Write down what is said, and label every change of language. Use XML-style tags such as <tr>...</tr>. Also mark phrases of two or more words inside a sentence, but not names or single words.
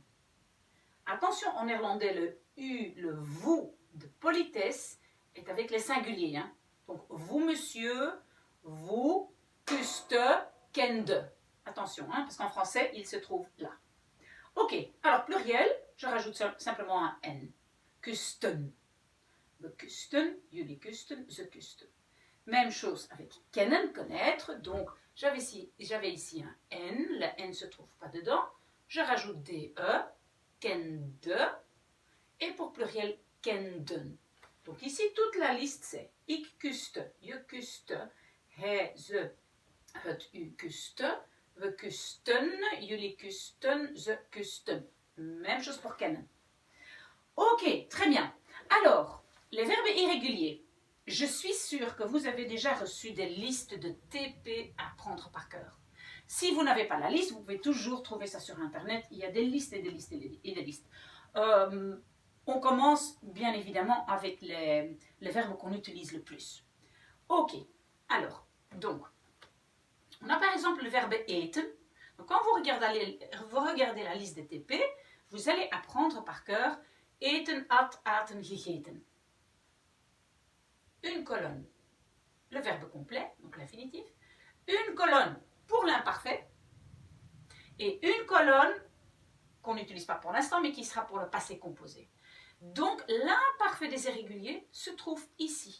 <fr>Attention, en néerlandais, le U, le vous de politesse est avec les singuliers. Hein. Donc, vous, monsieur, vous,</fr> <nl>kuste, kende.</nl> <fr>Attention, hein, parce qu'en français, il se trouve là. Ok, alors pluriel, je rajoute simplement un N. Kusten.</fr> <nl>We kusten, jullie kusten, ze kusten.</nl> <fr>Même chose avec kennen, connaître. Donc, j'avais ici un N. Le N ne se trouve pas dedans. Je rajoute DE, kende. Et pour pluriel,</fr> <nl>kenden.</nl> <fr>Donc ici, toute la liste, c'est</fr> <nl>ik kuste, je kuste, hij, ze, het, u kuste, we kusten, jullie kusten, ze kusten.</nl> <fr>Même chose pour kennen. Ok, très bien. Alors, les verbes irréguliers. Je suis sûre que vous avez déjà reçu des listes de TP à apprendre par cœur. Si vous n'avez pas la liste, vous pouvez toujours trouver ça sur Internet. Il y a des listes et des listes et des listes. On commence bien évidemment avec les verbes qu'on utilise le plus. Ok, alors, donc, on a par exemple le verbe eten. Donc, quand vous regardez la liste des TP, vous allez apprendre par cœur</fr> <nl>eten, at, aten, gegeten.</nl> <fr>Une colonne. le verbe complet, donc l'infinitif, une colonne pour l'imparfait et une colonne qu'on n'utilise pas pour l'instant, mais qui sera pour le passé composé. Donc, l'imparfait des irréguliers se trouve ici.</fr>